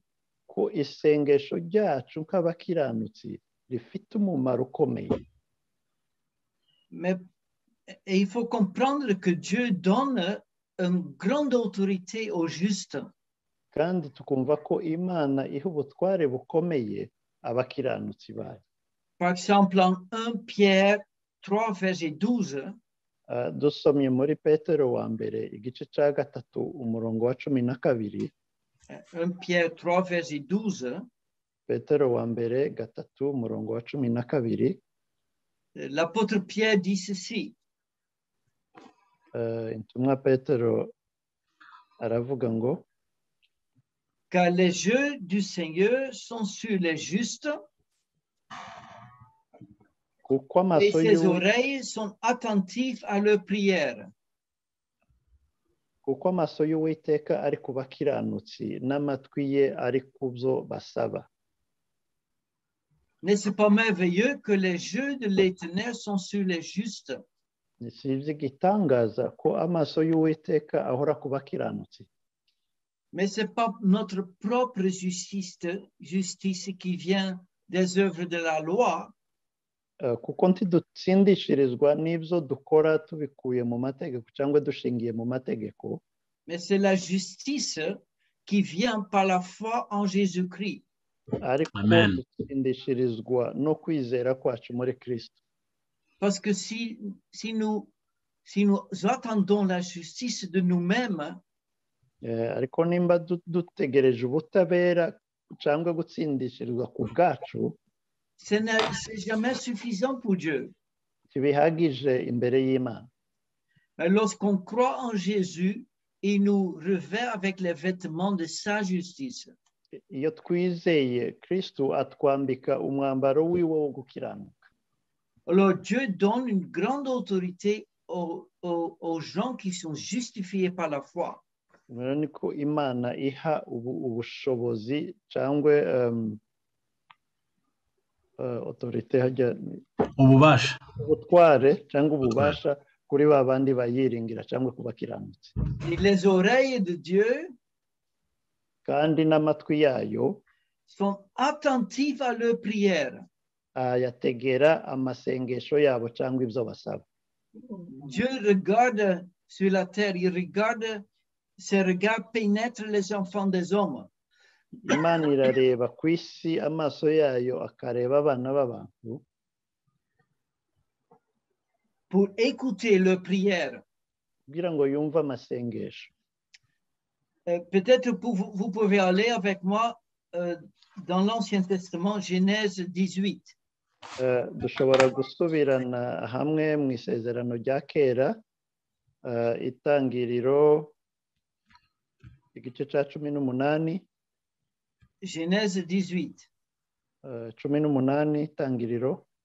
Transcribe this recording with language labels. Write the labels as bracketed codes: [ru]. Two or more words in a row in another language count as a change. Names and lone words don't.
[rw] Ko isengesho ryacu nk'abakiranutsi rifite umumaro ukomeye. [fr] Mais il faut comprendre que Dieu donne une grande autorité aux justes. [rw] Kandi tukumva ko Imana iha ubutware bukomeye abakiranutsi bayo. [fr] Par exemple, en 1 Pierre 3, verset 12, [rw] dusomye muri Petero wa mbere igice cya 3 umurongo wa 12. [fr] 1 Pierre 3, verset 12, [rw] Petero wa mbere 3 umurongo wa 12. [fr] L'apôtre Pierre dit ceci. [rw] Intumwa Petero aravuga ngo, [fr] car les yeux du Seigneur sont sur les justes et ses oreilles sont attentives à leurs prières. [rw] Kuko amaso y'Uwiteka ari ku bakiranutsi n'amatwi ye ari ku byo basaba. [fr] N'est-ce pas merveilleux que les yeux de l'Éternel sont sur les justes? [rw] Si igitangaza ko amaso y'Uwiteka ahora ku bakiranutsi. [fr] Mais ce n'est pas notre propre justice qui vient des œuvres de la loi. [rw] Kuko ntidutsindishirizwa n'ibyo dukora tubikuye mu mategeko cyangwa dushingiye mu mategeko. [fr] Mais c'est la justice qui vient par la foi en Jésus-Christ. [rw] Ariko dutsindishirizwa no kwizera kwacu muri Kristo. [fr] Parce que si nous attendons la justice de nous-mêmes, [rw] ariko nimba dutegereje ubutabera cyangwa gutsindishirizwa ku bwacu, [fr] c'est jamais suffisant pour Dieu. [rw] Tibihagije imbere y'Imana. [fr] Mais lorsqu'on croit en Jésus, il nous revêt avec les vêtements de sa justice. [rw] Iyo twizeye Kristo atwambika umwambaro wiwe wo gukiranuka. [fr] Alors Dieu donne une grande autorité aux gens qui sont justifiés par la foi. [rw] Niko Imana iha ubushobozi cyangwa autorité hajya ububasha ubutware cyangwa ububasha kuri babandi bayiringira cyangwa kubakiranutse. [fr] Et les oreilles de Dieu [rw] kandi n'amatwi yayo [fr] sont attentives à leurs prières. [rw] Yategera amasengesho yabo cyangwa ibyo basaba. [fr] Dieu regarde sur la terre, il regarde, ses regards pénètrent les enfants des hommes. [rw] Imana irareba ku isi, amaso yayo akareba abana b'abantu. [fr] Pour écouter leurs prières. [rw] kugira ngo yumve amasengesho. [fr] Peut-être vous pouvez aller avec moi dans l'Ancien Testament, Genèse 18. [rw] Dushobora gusubirana hamwe mu isezerano rya kera, itangiriro igice cya 18. [fr] Genèse 18. [rw] 18 itangiriro.